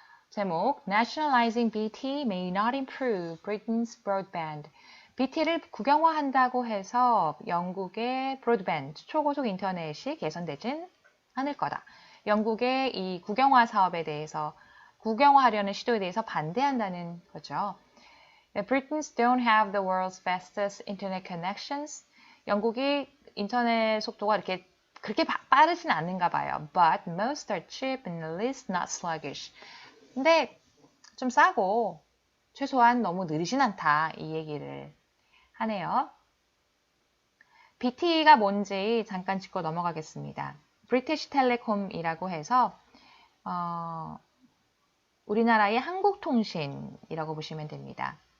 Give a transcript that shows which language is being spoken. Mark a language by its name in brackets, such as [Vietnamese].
[Korean] 제목 [English] Nationalizing BT may not improve Britain's broadband. [Korean] BT를 국영화한다고 해서 영국의 브로드밴드, 초고속 인터넷이 개선되진 않을 거다. 영국의 이 국영화 사업에 대해서 국영화하려는 시도에 대해서 반대한다는 거죠. [English] Britons don't have the world's fastest internet connections. [Korean] 영국이 인터넷 속도가 그렇게 빠르진 않은가 봐요. [English] But most are cheap and at least not sluggish. [Korean] 근데 좀 싸고 최소한 너무 느리진 않다. 이 얘기를 하네요. BT가 뭔지 잠깐 짚고 넘어가겠습니다. British Telecom이라고 해서 우리나라의 한국통신이라고 보시면 됩니다.